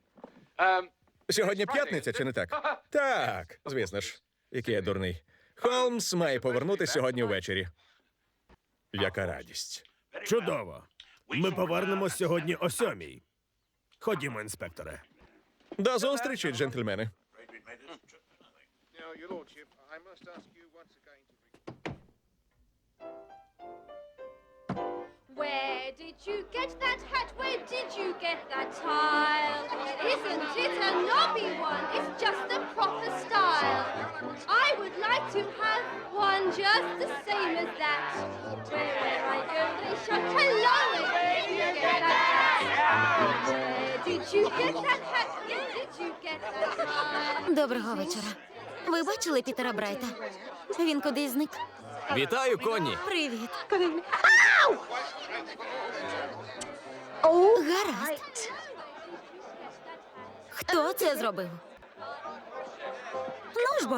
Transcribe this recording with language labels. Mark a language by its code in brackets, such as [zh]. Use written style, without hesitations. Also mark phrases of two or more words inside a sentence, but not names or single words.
[uk] Сьогодні п'ятниця, чи не так? Так, звісно ж. Який я дурний. Холмс має повернутися сьогодні ввечері. Яка радість. Чудово. Ми повернемось сьогодні о 7:00. Ходімо, інспекторе. До зустрічі, джентльмени. [en] Now, your lordship, I must ask you once again to... Where did you get that hat? Where did you get that tile? isn't it a knobby one? It's just the proper style. I would like to have one just the same as that. Wherever I go, they shout, hello, did you get that hat? Did you get that hat? Did you get that hat? [uk] Доброго вечора. Ви бачили Пітера Брайта? Він кудись зник. Вітаю, Конні! Привіт. Гаразд. Хто це зробив? Ну ж бо.